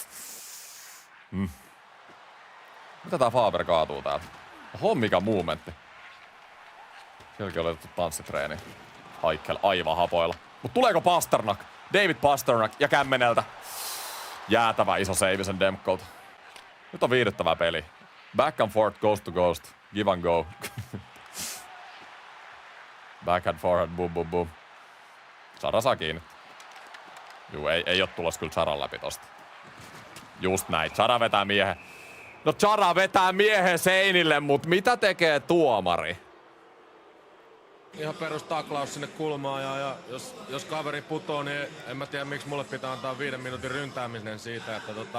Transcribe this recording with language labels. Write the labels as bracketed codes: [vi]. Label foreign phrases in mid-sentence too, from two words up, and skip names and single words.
[fi] Mitä tää Faber kaatuu täällä? Oho, mikä momentti. Sielläkin oli otettu tanssitreeni. Eichel aivan hapoilla. Mut tuleeko Pasternak? David Pasternak ja Kämmeneltä. Jäätävä iso save sen Demkolta. Nyt on viihdyttävä peli. [en] Back and forth, ghost to ghost. Give and go. Back and forth, boom. [fi] Sara saa kiinni. Juu, ei oo tulos kyllä Saran läpi tosta. Just näin. Chara vetää miehen. No Chara vetää miehen seinille, mut mitä tekee tuomari? Ihan perus taklaus sinne kulmaan ja jos kaveri putoo, niin en mä tiedä miksi mulle pitää antaa 5 minuutin ryntääminen siitä, että